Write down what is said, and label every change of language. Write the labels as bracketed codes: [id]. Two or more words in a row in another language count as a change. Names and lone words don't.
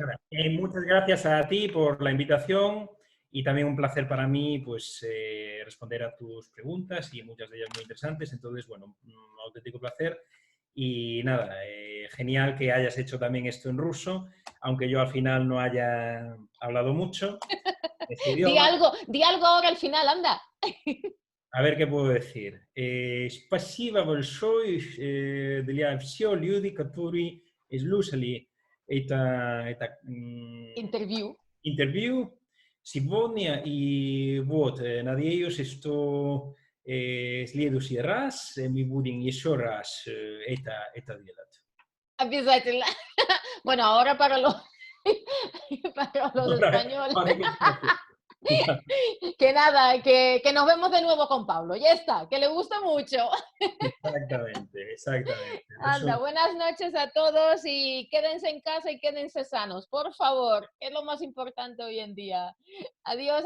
[es] nada, muchas gracias a ti por la invitación y también un placer para mí pues, responder a tus preguntas y muchas de ellas muy interesantes. Entonces, bueno, un auténtico placer. Y nada, genial que hayas hecho también esto en ruso, aunque yo al final no haya hablado mucho este idioma. di algo ahora al final, anda. A ver qué puedo decir. [ru] Спасибо большое для всех людей, которые слушали это интервью сегодня. И вот, надеюсь, что в следующий раз мы будем еще раз это делать. Обязательно. [es] Bueno, ahora para los para los españoles. Para que fuese. Que nada, que nos vemos de nuevo con Pablo. Ya está, que le gusta mucho. Exactamente, exactamente. Anda, buenas noches a todos y quédense en casa y quédense sanos, por favor, que es lo más importante hoy en día.